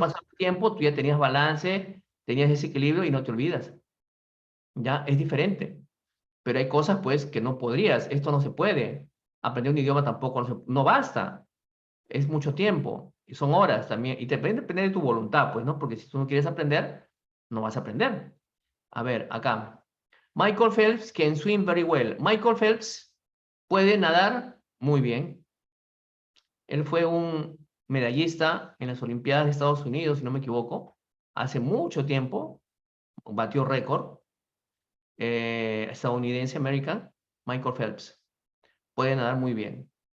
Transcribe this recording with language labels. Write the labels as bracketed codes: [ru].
[es] pasaba el tiempo, tú ya tenías balance, tenías ese equilibrio y no te olvidas. Ya es diferente. Pero hay cosas, pues, que no podrías. Esto no se puede. Aprender un idioma tampoco no basta. Es mucho tiempo. Y son horas también. Y depende de tu voluntad, pues, ¿no? Porque si tú no quieres aprender, no vas a aprender. A ver, acá. [en] Michael Phelps can swim very well. [es] Michael Phelps puede nadar muy bien. Él fue un medallista en las Olimpiadas de Estados Unidos, si no me equivoco, hace mucho tiempo. Batió récord. Estadounidense, American, Michael Phelps. Puede nadar muy bien.